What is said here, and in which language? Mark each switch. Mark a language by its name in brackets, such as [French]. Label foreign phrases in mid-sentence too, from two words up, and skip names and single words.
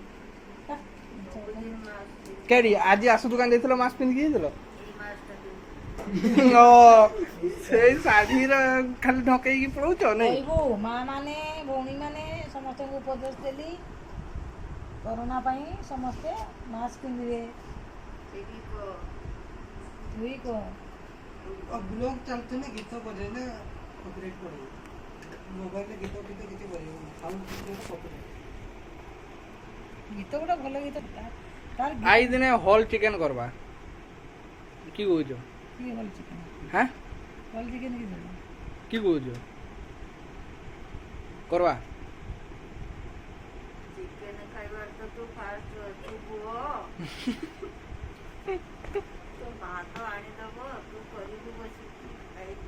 [Odia] କେଡି ଆଜି ଆସୁ ଦୋକାନ ଯାଇଥିଲ ମାସ୍କ ପିନ୍ଧିକି ଯାଇଥିଲ ସେଇ ଶାଢୀର ଖାଲି ଢକେଇକି ପଳଉଛ ନାଇଁ କହିବୁ ମା ମାନେ ଭଉଣୀ ସମସ୍ତଙ୍କୁ ଉପଦେଶ ଦେଲି କରୋନା ପାଇଁ ସମସ୍ତେ ମାସ୍କ ପିନ୍ଧିବେ। ତୁଇ କହ [Hindi] और ब्लॉग चलते ना गीत बजे ना कॉपीराइट पड़ेगा मोबाइल में गीत किसी बजेगा साउंड किसी का कॉपीराइट [Odia] ଗୀତ ଗୋଟେ ଭଲ ଗୀତ ତାର ଆଇ ଦିନେ ହଲ୍ ଚିକେନ୍ କରବା କି କହୁଛ କିଏ ଭଲ ଚିକେନ ହାଁ ଭଲ ଚିକେନ କି ଦେବ କି କହୁଛ କରବା ଚିକେନ ଖାଇବାର ତ ତୁ ଫାଷ୍ଟ ଅଛୁ ପୁଅ ତୋ ମା ତ ଆଣିଦବ ତୁ କରିବୁ ବସିକି ଖାଇବୁ।